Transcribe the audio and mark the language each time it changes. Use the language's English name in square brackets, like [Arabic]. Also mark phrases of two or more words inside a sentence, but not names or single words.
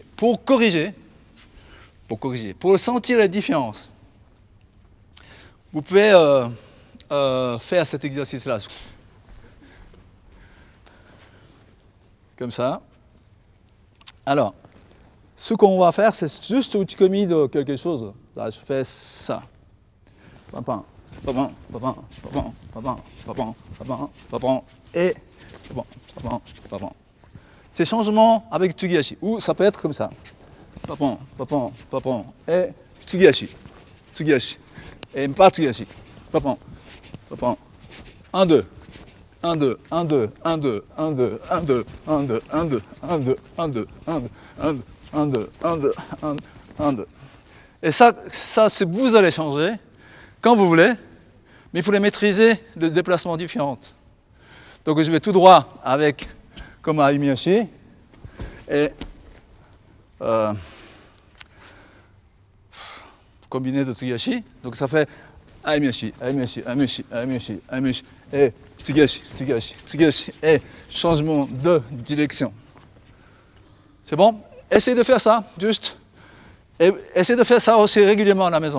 [French] Pour corriger, pour sentir la différence, vous pouvez faire cet exercice-là. Comme ça. Alors, ce qu'on va faire, c'est juste au commis de quelque chose. Là, je fais ça. Papin, papin, papin, papin, papin, papin, papin, papin, et papin, papin, papin. C'est changement avec Tsugi-hachi. Ou ça peut être comme ça. Papin, papin, papin, et Tsugi-hachi. Tsugi-hachi. Et pas Tsugi-hachi. Papin, papin. 1, 2. 1, 2, 1, 2, 1, 2, 1, 2, 1, 2, 1, 2, 1, 2, 1, 2, 1, 2, 1, 2, 1, 2, 1, 2, 1, 2, 1, 2. Et ça vous allez changer quand vous voulez, mais il faut les maîtriser de déplacements différents. Donc je vais tout droit avec comme à Umihashi, et combiné de Tsugashi. Donc ça fait Aimeshi, Aimeshi, Aimeshi, Aimeshi, Aimeshi, et Tsugashi, Tsugashi, Tsugashi, et changement de direction. C'est bon? Essayez de faire ça, juste. Et essayez de faire ça aussi régulièrement à la maison.